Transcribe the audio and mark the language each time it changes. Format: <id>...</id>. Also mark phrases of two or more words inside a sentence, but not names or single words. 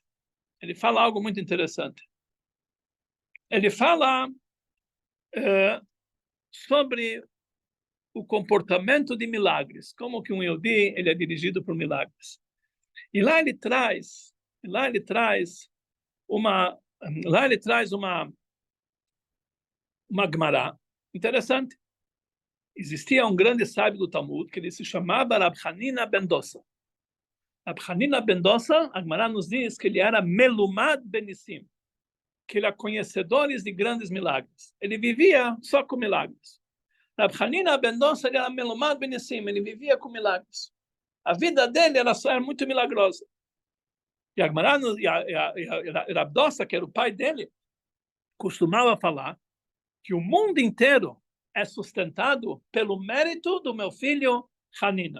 <pt>Ele fala sobre o comportamento de milagres, como que um Yehudi ele é dirigido por milagres. E lá ele traz uma Gemara interessante. Existia um grande sábio do Talmud que ele se chamava Rab Hanina ben Dosa. Rab Hanina ben Dosa, a Gemara nos diz que ele era</pt> <he>melumad benissim,</he> <pt>que ele era conhecedor de grandes milagres. Ele vivia só com milagres. Rab Hanina ben Dosa era</pt> <he>melumad benissim,</he> <pt>ele vivia com milagres. A vida dele era muito milagrosa. E a Gemara, Rab Dosa, que era o pai dele, costumava falar que o mundo inteiro é sustentado pelo mérito do meu filho Hanina.</pt>